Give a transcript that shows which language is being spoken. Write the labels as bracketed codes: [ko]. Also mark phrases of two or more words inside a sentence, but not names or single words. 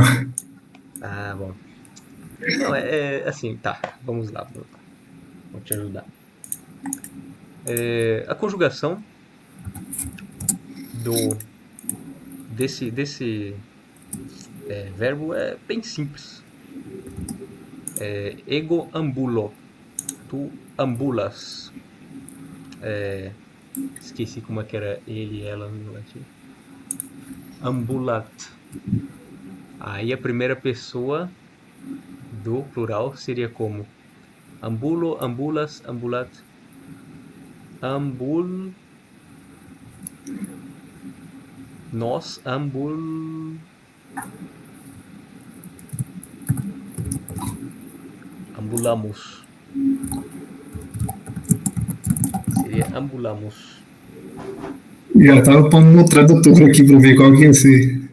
[pt] Ah, bom. Não, assim, tá. Vamos lá. Vou te ajudar. A conjugação do desse verbo é bem simples. [la] Ego ambulo. Tu ambulas. [pt] Esqueci como é que era ele e ela no latim. [la] Ambulat. [pt] Aí a primeira pessoa do plural seria como? [la] Ambulo, ambulas, ambulat. Ambul. [pt] Nós ambulamos. Seria ambulamos. Já tava pondo no tradutor aqui pra ver qual que ia ser.